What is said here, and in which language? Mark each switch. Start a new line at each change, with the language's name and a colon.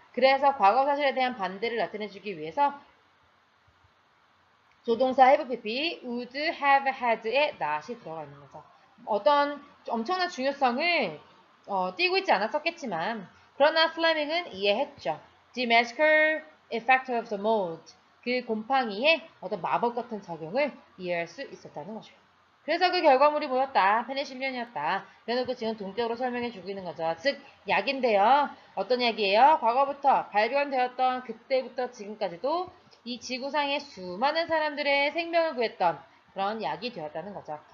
Korean: 그래서 과거 사실에 대한 반대를 나타내주기 위해서 조동사 have pp,
English: would have had
Korean: 에 not이 들어가 있는 거죠. 어떤 엄청난 중요성을 띄고 있지 않았었겠지만 그러나 플레밍은 이해했죠.
English: The magical effect of the mold.
Korean: 그 곰팡이의 어떤 마법 같은 작용을 이해할 수 있었다는 거죠. 그래서 그 결과물이 뭐였다? 페니실린이었다. 그래놓고 지금 동격으로 설명해 주고 있는 거죠. 즉 약인데요. 어떤 약이에요? 과거부터 발견되었던 그때부터 지금까지도 이 지구상의 수많은 사람들의 생명을 구했던 그런 약이 되었다는 거죠.